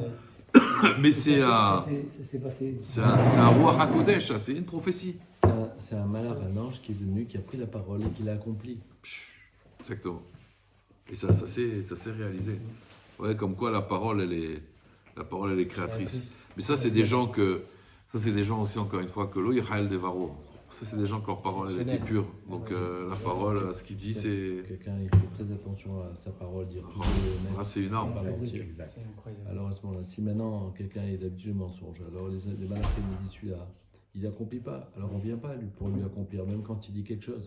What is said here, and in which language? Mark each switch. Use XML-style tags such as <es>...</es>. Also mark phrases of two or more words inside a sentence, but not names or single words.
<fr>Mais c'est un roi Hakodesh, c'est une prophétie. C'est un malheur, un ange qui est venu, qui a pris la parole et qui l'a accompli. Exactement. Et ça s'est réalisé. Ouais, comme quoi la parole, elle est créatrice. Mais ça, c'est des gens aussi, encore une fois, que</fr> <he>lo yichal devaro.</he> <fr>Ça, c'est des gens que leur parole, elle était pure. Donc, la parole, ce qu'il dit, c'est... Quelqu'un, il fait très attention à sa parole, dire c'est une arme. C'est incroyable. Alors, à ce moment-là, si maintenant, quelqu'un est d'habitude mensonge, alors les malades me disent celui-là, il n'accomplit pas. Alors, on ne vient pas pour lui accomplir, même quand il dit quelque chose.</fr>